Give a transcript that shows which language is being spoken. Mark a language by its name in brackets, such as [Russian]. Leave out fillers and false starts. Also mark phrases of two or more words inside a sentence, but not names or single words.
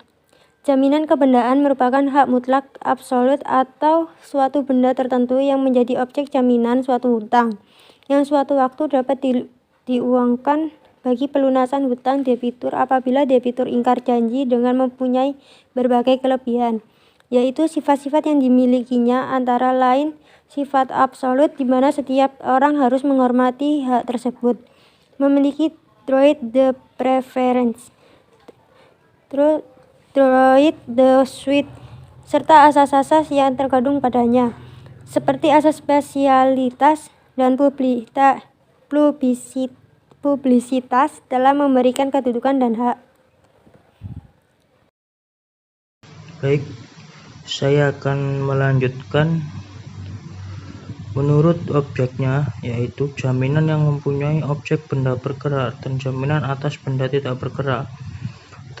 [Indonesian] Jaminan kebendaan merupakan hak mutlak absolut atau suatu benda tertentu yang menjadi objek jaminan suatu hutang, yang suatu waktu dapat diuangkan bagi pelunasan hutang debitur apabila debitur ingkar janji dengan mempunyai berbagai kelebihan, yaitu sifat-sifat yang dimilikinya antara lain sifat absolut di mana setiap orang harus menghormati hak tersebut, memiliki [French] droit de préférence, droit de suite, [Indonesian] serta asas-asas yang terkandung padanya, seperti asas spesialitas dan publisitas dalam memberikan kedudukan dan hak. Baik, saya akan melanjutkan menurut objeknya, yaitu jaminan yang mempunyai objek benda bergerak dan jaminan atas benda tidak bergerak.